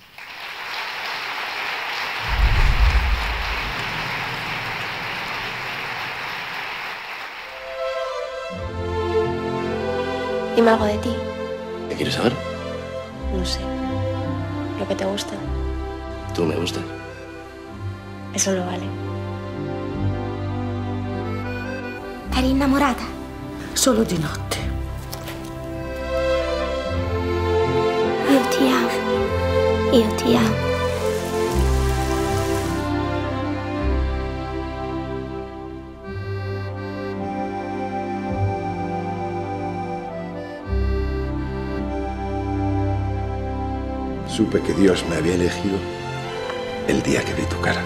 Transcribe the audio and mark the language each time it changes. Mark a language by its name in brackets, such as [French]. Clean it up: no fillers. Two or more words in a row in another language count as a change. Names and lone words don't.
[Spanish] Dime algo de ti. ¿Qué quieres saber? No sé. Lo que te gusta. Tú me gustas. Eso lo vale. [Italian] Eri innamorata? Solo di notte. Io ti amo. Io ti amo. [Spanish] Supe que Dios me había elegido el día que vi tu cara.